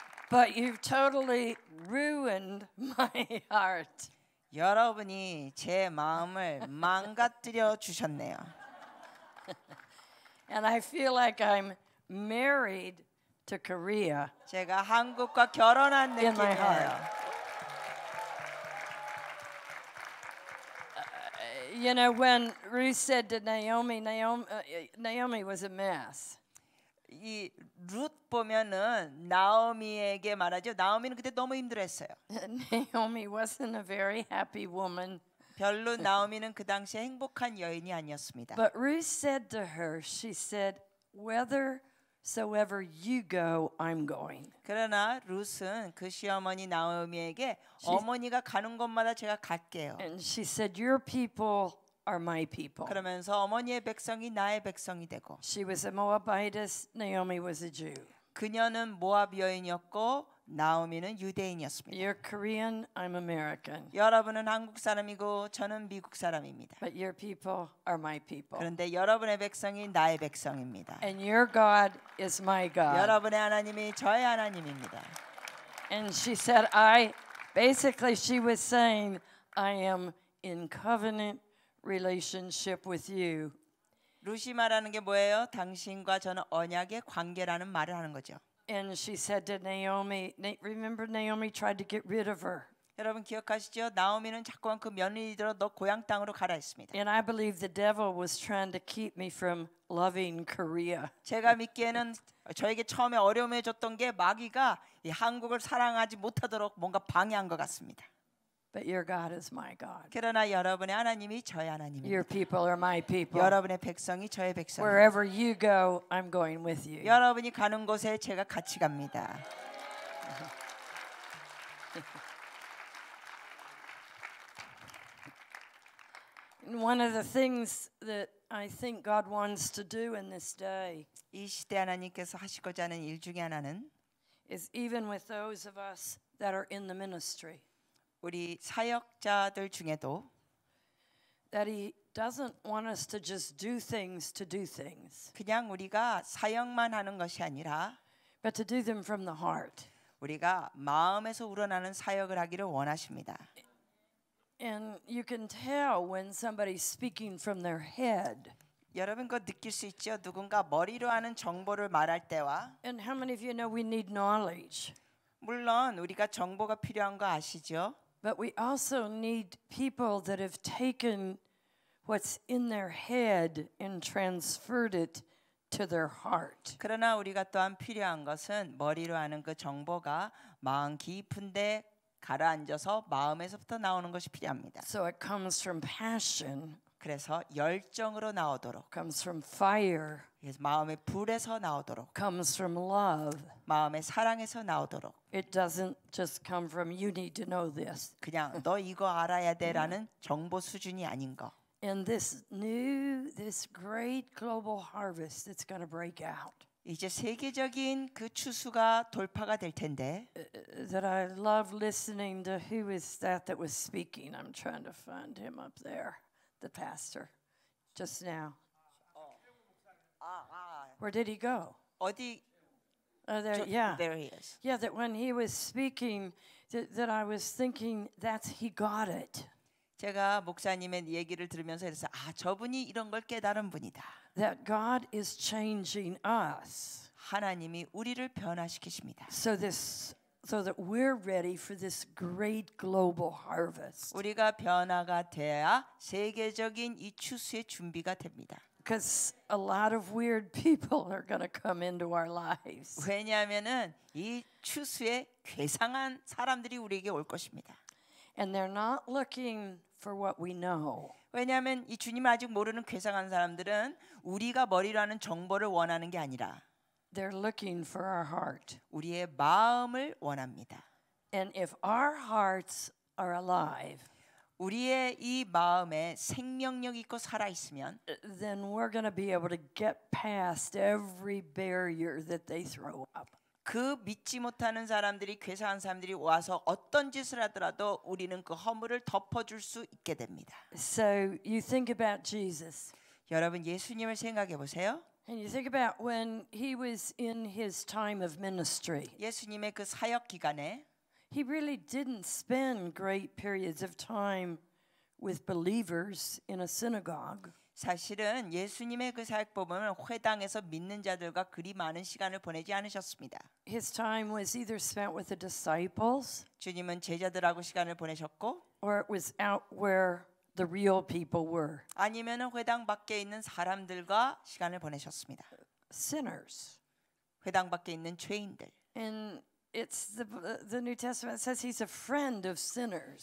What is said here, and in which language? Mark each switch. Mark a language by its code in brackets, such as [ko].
[en] But you've totally ruined my heart. [ko] 여러분이 제 마음을 망가뜨려 주셨네요. [en] And I feel like I'm married to Korea. [ko] 제가 한국과 결혼한 [en] In my [ko] 느낌이에요. [en] You know, when Ruth said to Naomi, Naomi was a mess. [ko] 이 룻 보면은 나오미에게 말하죠. 나오미는 그때 너무 힘들었어요. [en] Naomi wasn't a very happy woman. [ko] 별로 나오미는 그 당시에 행복한 여인이 아니었습니다. [en] But Ruth said to her, she said, "Whithersoever you go, I'm going." [ko] 그러나 룻은 그 시어머니 나오미에게 어머니가 가는 곳마다 제가 갈게요. [en] And she said, "Your people are my people." [ko] 그러면서 어머니의 백성이 나의 백성이 되고 [en] She was a Moabitess, Naomi was a Jew. [ko] 그녀는 모압 여인이었고 나오미는 유대인이었습니다. [en] You're Korean, I'm American. [ko] 여러분은 한국 사람이고 저는 미국 사람입니다. [en] But your people are my people. [ko] 그런데 여러분의 백성이 나의 백성입니다. [en] And your God is my God. [ko] 여러분의 하나님이 저의 하나님입니다. [en] And she said, basically she was saying, I am in covenant relationship with you. [ko] 루시 말하는 게 뭐예요? 당신과 저는 언약의 관계라는 말을 하는 거죠. [en] And she said to Naomi, remember Naomi tried to get rid of her. [ko] 여러분 기억하시죠? 나오미는 자꾸만 그 며느리들어 너 고향 땅으로 가라 했습니다. [en] And I believe the devil was trying to keep me from loving Korea. [ko] 제가 믿기에는 저에게 처음에 어려움을 줬던 게 마귀가 이 한국을 사랑하지 못하도록 뭔가 방해한 것 같습니다. [en] But your God is my God. [ko] 그러나 여러분의 하나님이 저의 하나님입니다. [en] Your people are my people. [ko] 여러분의 백성이 저의 백성입니다. [en] Wherever you go, I'm going with you. [ko] 여러분이 가는 곳에 제가 같이 갑니다. [en] One of the things that I think God wants to do in this day [ko] 이 시대 하나님께서 하시고자 하는 일 중에 하나는 [en] is even with those of us that are in the ministry, [ko] 우리 사역자들 중에도 [en] that He doesn't want us to just do things to do things, [ko] 그냥 우리가 사역만 하는 것이 아니라 [en] but to do them from the heart. [ko] 우리가 마음에서 우러나는 사역을 하기를 원하십니다. [en] And you can tell when somebody's speaking from their head. [ko] 여러분 그거 느낄 수 있죠? 누군가 머리로 하는 정보를 말할 때와 [en] And how many of you know we need knowledge? [ko] 물론 우리가 정보가 필요한 거 아시죠? [en] But we also need people that have taken what's in their head and transferred it to their heart. [ko] 그러나 우리가 또한 필요한 것은 머리로 하는 그 정보가 마음 깊은데 가라앉아서 마음에서부터 나오는 것이 필요합니다. [en] So it comes from passion, [ko] 그래서 열정으로 나오도록, [en] comes from fire, [ko] 그래서 마음의 불에서 나오도록, [en] comes from love. [ko] 마음의 사랑에서 나오도록. [en] It doesn't just come from you need to know this. [ko] 그냥 너 이거 알아야 돼라는 정보 수준이 아닌 거. [en] And this great global harvest that's going to break out. [ko] 이제 세계적인 그 추수가 돌파가 될 텐데. [en] That I love listening to who is that was speaking. I'm trying to find him up there, the pastor, just now. Where did he go? [ko] 어디? [en] There, yeah. There he is. Yeah, that when he was speaking, that I was thinking he got it. [ko] 제가 목사님의 얘기를 들으면서 그래서 저분이 이런 걸 깨달은 분이다. [en] That God is changing us. [ko] 하나님이 우리를 변화시키십니다. [en] So that we're ready for this great global harvest. [ko] 우리가 변화가 돼야 세계적인 이 추수의 준비가 됩니다. [en] Because a lot of weird people are going to come into our lives. [ko] 왜냐하면은 이 추수에 괴상한 사람들이 우리에게 올 것입니다. [en] And they're not looking for what we know. [ko] 왜냐하면 이 주님을 아직 모르는 괴상한 사람들은 우리가 머리로 하는 정보를 원하는 게 아니라 [en] They're looking for our heart. [ko] 우리의 마음을 원합니다. [en] And if our hearts are alive, [ko] 우리의 이 마음에 생명력 있고 살아 있으면 [en] then we're going to be able to get past every barrier that they throw up. [ko] 그 믿지 못하는 사람들이 괴상한 사람들이 와서 어떤 짓을 하더라도 우리는 그 허물을 덮어줄 수 있게 됩니다. [en] So you think about Jesus. [ko] 여러분 예수님을 생각해 보세요. [en] And you think about when he was in his time of ministry. [ko] 예수님의 그 사역 기간에 [en] He really didn't spend great periods of time with believers in a synagogue. [ko] 사실은 예수님의 그 사역 보면 회당에서 믿는 자들과 그리 많은 시간을 보내지 않으셨습니다. [en] His time was either spent with the disciples, [ko] 주님은 제자들하고 시간을 보내셨고, [en] or it was out where the real people were. [ko] 아니면은 회당 밖에 있는 사람들과 시간을 보내셨습니다. [en] Sinners. [ko] 회당 밖에 있는 죄인들. [en] And it's the New Testament says he's a friend of sinners.